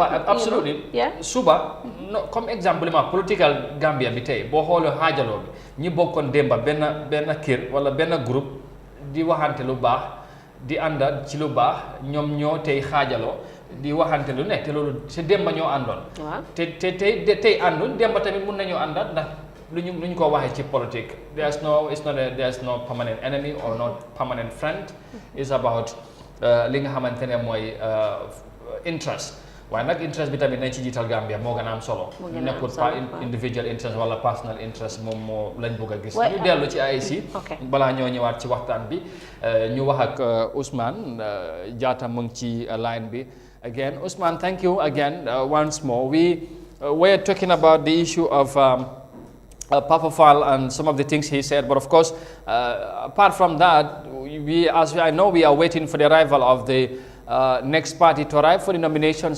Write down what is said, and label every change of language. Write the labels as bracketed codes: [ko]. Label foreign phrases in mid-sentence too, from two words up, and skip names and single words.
[wo] waaw absolument suba comme exemple li ma political Gambia bi tey boo xoolee xaajaloo bi ñi bokkoon démba benn kër wala benn groupe di waxante lu baax di ànda ci lu baax ñoom ñoo tey xaajaloo di waxante lu nekk te loolu si démba ñoo àndoon tey àndoon démba tamit mun nañoo àndaat ndax lu ñu ko waxee ci politique [en] there's no permanent enemy or not permanent friend. It's about [wo] li nga xamante ne mooy interest waaye nag interest bi tamit nañ ci jiital Gambia moo gën a am solo. nekkul pas [en] individual interest [wo] wala [en] personal interest [wo] moom moo lañ bëgg a gis. ñu dellu ci AIC. balaa ñoo ñëwaat ci waxtaan bi ñu wax ak Ousmane Jatta mu ngi ci line bi. [en] Again, Usman, thank you again once more. We were talking about the issue of Papa Faal and some of the things he said, but of course, apart from that, I know we are waiting for the arrival of the next party to arrive for the nominations.